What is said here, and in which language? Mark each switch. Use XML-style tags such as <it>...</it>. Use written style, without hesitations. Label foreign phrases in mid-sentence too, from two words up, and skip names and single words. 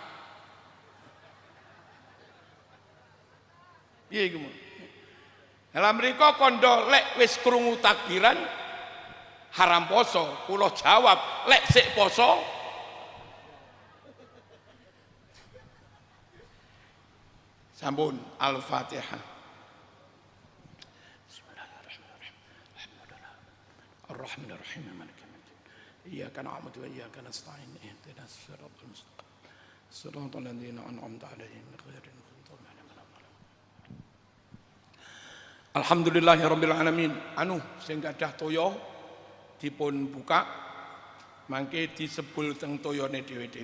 <jv>Piye iku? Dalam mriko kondo lek wis krungu takbiran haram poso, kula jawab lek sik poso sampun.</jv> <ar>Al-Fatihah. Bismillahirrahmanirrahim. الحمد لله. الرحمن الرحيم. مالك يوم الدين. إياك نعبد وإياك نستعين. اهدنا الصراط المستقيم. صراط الذين أنعمت عليهم غير المغضوب عليهم ولا الضالين. الحمد لله رب العالمين.</ar> <jv>Anu sing gadah toya dipun buka mangke disebul teng toyone dhewe-dhewe.</jv>